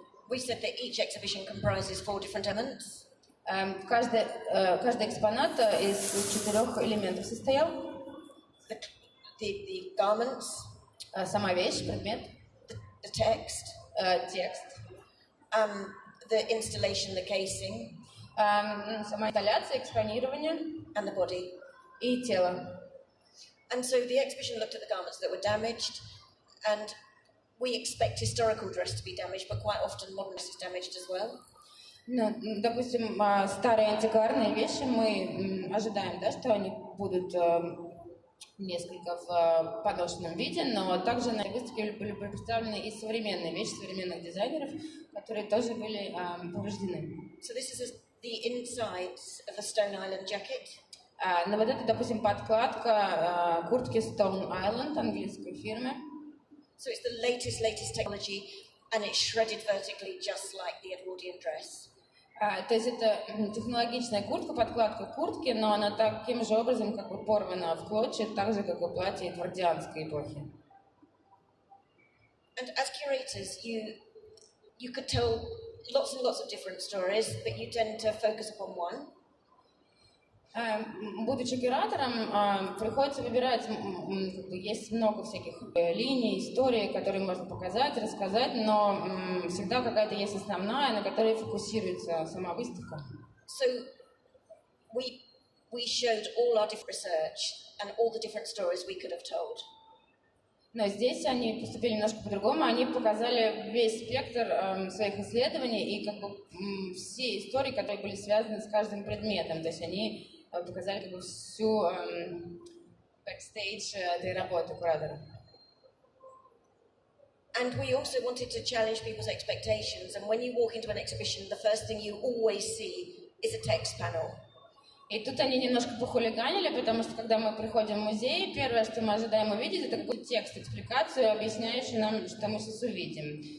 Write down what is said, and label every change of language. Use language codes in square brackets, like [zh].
[en] we said that each exhibition comprises 4 different elements. [ru] Каждый экспонат из 4 элементов состоял. [en] The garments, [ru] сама вещь, предмет. [en] The text, [ru] текст, [en] the installation, the casing, [ru] сама инсталляция, экспонирование, [en] and the body. [ru] И тело. [en] And so the exhibition looked at the garments that were damaged, and we expect historical dress to be damaged, but quite often modern dress is damaged as well. [ru] Допустим, старые антикварные вещи мы ожидаем, да, что они будут несколько в поношенном виде, но также на выставке были представлены и современные вещи современных дизайнеров, которые тоже были повреждены. [en] So this is the insides of a Stone Island jacket. [ru] Но вот это, допустим, подкладка куртки Stone Island английской фирмы. [en] So it's the latest technology, and it's shredded vertically, just like the Edwardian dress. [ru] То есть это технологичная куртка, подкладка куртки, но она таким же образом как бы порвана в клочья, так же, как и платье эдвардианской эпохи. [en] And as curators, you could tell lots and lots of different stories, but you tend to focus upon one. [ru] Будучи куратором, приходится выбирать, есть много всяких линий, историй, которые можно показать, рассказать, но всегда какая-то есть основная, на которой фокусируется сама выставка. [en] So we showed all our different research and all the different stories we could have told. [ru] Но здесь они поступили немножко по-другому, они показали весь спектр своих исследований и как бы все истории, которые были связаны с каждым предметом, то есть они показали как бы всю бэкстейдж этой работы куратора. [en] And we also wanted to challenge people's expectations. And when you walk into an exhibition, the first thing you always see is a text panel. [ru] И тут они немножко похулиганили, потому что когда мы приходим в музей, первое, что мы ожидаем увидеть, это какой-то текст, экспликацию, объясняющий нам, что мы сейчас увидим.